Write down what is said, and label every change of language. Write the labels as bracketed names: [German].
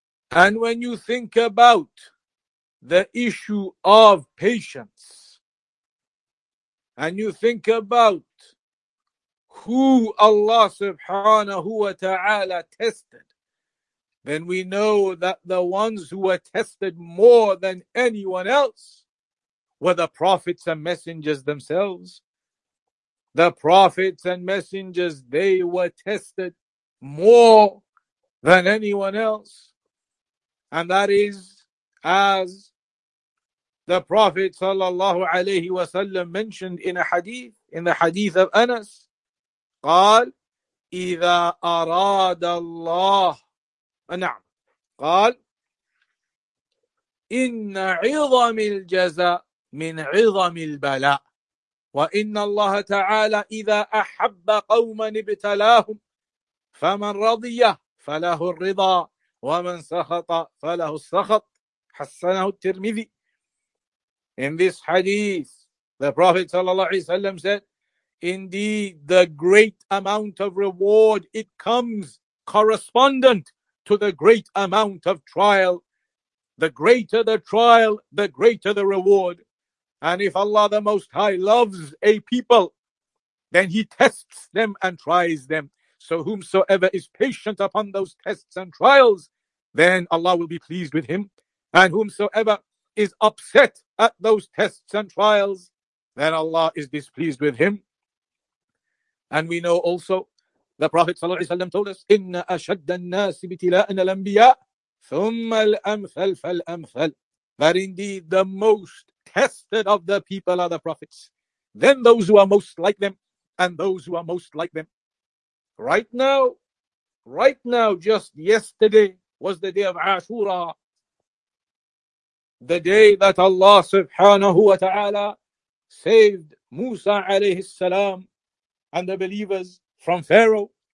[English] And when you think about the issue of patience, and you think about who Allah subhanahu wa ta'ala tested, then we know that the ones who were tested more than anyone else were the prophets and messengers themselves. The prophets and messengers, they were tested more than anyone else. And that is as the Prophet sallallahu alayhi wa sallam mentioned in a hadith, in the hadith of Anas, [Arabic] قال إذا أراد الله نعم قال إن عظم الجزاء من عظم البلاء وإن الله تعالى إذا أحب قوما ابتلاهم فمن رضي فله الرضا ومن سخط فله السخط. حسنه الترمذي. [English] In this hadith, the Prophet sallallahu alaihi wasallam said, indeed, the great amount of reward, it comes correspondent to the great amount of trial. The greater the trial, the greater the reward. And if Allah the Most High loves a people, then He tests them and tries them. So whomsoever is patient upon those tests and trials, then Allah will be pleased with him. And whomsoever is upset at those tests and trials, then Allah is displeased with him. And we know also, the Prophet ﷺ told us, [Arabic] إِنَّ أَشَدَّ النَّاسِ بِتِلَاءٍ الْأَنْبِيَاءِ ثُمَّ الْأَمْثَلْ فَالْأَمْثَلْ. [English] That indeed the most tested of the people are the prophets, then those who are most like them, and those who are most like them. Right now, just yesterday was the day of Ashura, the day that Allah subhanahu wa ta'ala saved Musa alayhi salam and the believers from Pharaoh.